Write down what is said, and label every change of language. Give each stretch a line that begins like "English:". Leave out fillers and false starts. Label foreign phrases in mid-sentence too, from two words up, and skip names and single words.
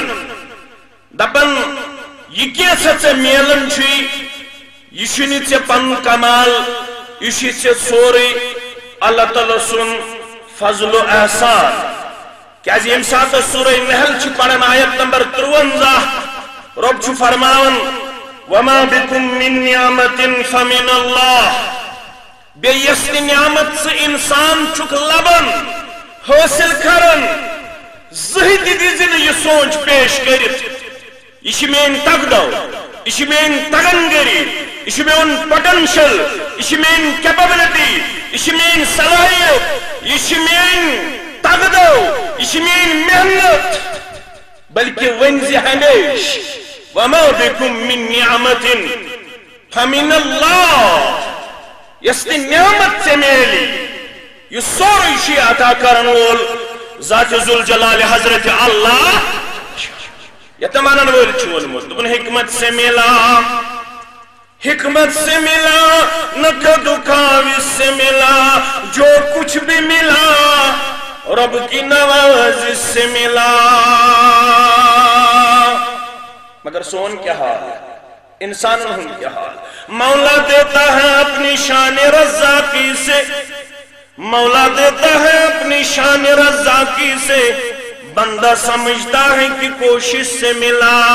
Kashmiri: دپان یہِ کینٛژھا ژےٚ میلان چھُے یہِ چھُنہٕ ژےٚ پنُن کمال یہِ چھُے ژےٚ سورُے اللہ تعالیٰ سُنٛد فضل و احسان کیازِ ییٚمہِ ساتہٕ سورہ نحل چھِ پران آیت نمبر 53 رب چھُ فرماوان
Arabic: وما بكم من نعمة فمن الله
Kashmiri: بیٚیہِ یۄس تہِ نعمت ژٕ انسان چھُکھ لبان حٲصِل کران زٕہٕنۍ تہِ دِزِ نہٕ یہِ سونٛچ پیش کٔرِتھ یہِ چھِ میٲنۍ تگدو یہِ چھِ میٲنۍ تگنگری یہِ چھُ میون پوٹینشل یہِ چھِ میٲنۍ کیپبلٹی یہِ چھِ میٲنۍ صلٲحیت یہِ چھِ میٲنۍ تگدو یہِ چھِ میٲنۍ محنت بلکہ ؤنزِ ہمیش
Arabic: وما بكم من نعمة فمن الله
Kashmiri: یۄس تہِ نعمت ژےٚ میلی یہِ سورُے چھُ عطا کرن وول ذات ذوالجلال حضرت اللہ یتھ ونن وٲلۍ چھُ ووٚنمُت دوٚپُن
Urdu: حکمت سے ملا نہ کدو کاوِس سے ملا جو کچھ بھی ملا رب کی نوازش سے ملا مگر سون کیا حال ہے انسان کیا حال مولا دیتا ہے اپنی شان رزاقی سے مولا دیتا ہے اپنی شان رزاقی سے، بندہ سمجھتا ہے کہ کوشش سے ملا.